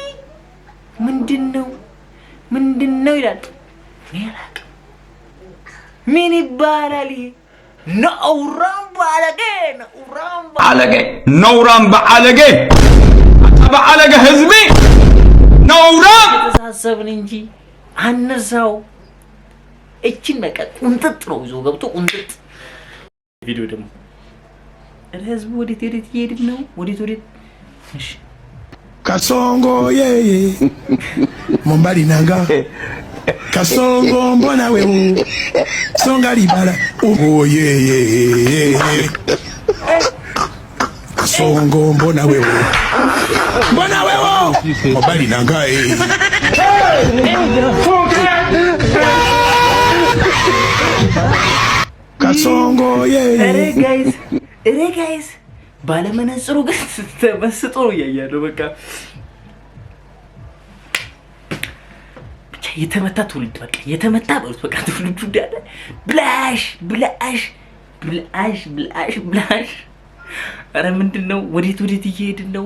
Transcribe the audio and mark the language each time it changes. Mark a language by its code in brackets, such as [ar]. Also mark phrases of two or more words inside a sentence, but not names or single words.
[am] ምንድነው ይላል ምን ይባላል ይሄ ነውራም ባለጌ አባለጌ ህዝቢ ነውራም ተሳሰብን እንጂ አንርሳው እቺን በቃ ቁንጥጥ ነው ይዞ ገብቶ ቁንጥጥ ቪዲዮ ደግሞ ህዝቡ ወዴት ይሄድ ነው ወዴት እሺ [ln] Kasongo yeye Mombali nanga Kasongo mbona wewe Songa libala oh yeye Kasongo mbona wewe Mombali nanga Kasongo yeye [en] Hey guys [am] ባለመነጽሩ ግን ተመስጦ ያያለው በቃ ብቻ የተመታ ትውልድ በቃ የተመታ በሉት በቃ ትውልዱ እንዳለ ብላሽ አረ ምንድነው ወዴት እየሄድን ነው